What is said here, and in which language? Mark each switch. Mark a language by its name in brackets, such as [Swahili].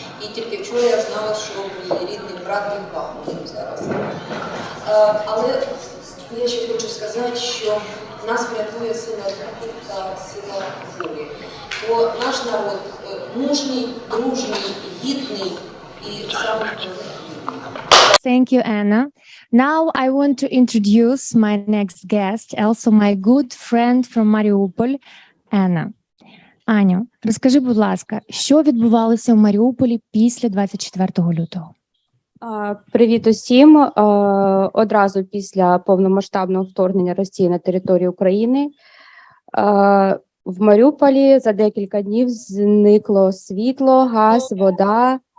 [Ukrainian] І тільки вчора я знала, що мій рідний брат від Бахмуту зараз. Але я ще хочу сказати, що нас врятує сила духу та сила волі. Бо наш народ мужній, дружній, гідний і саме [English] Thank you, Anna. Now I want to introduce my next guest, also my good friend from Mariupol, Anna. [Ukrainian] Аню, розкажи, будь ласка, що відбувалося в Маріуполі після 24 лютого? Привіт усім. Одразу після повномасштабного вторгнення Росії на територію України в Маріуполі за декілька днів зникло світло, газ, вода.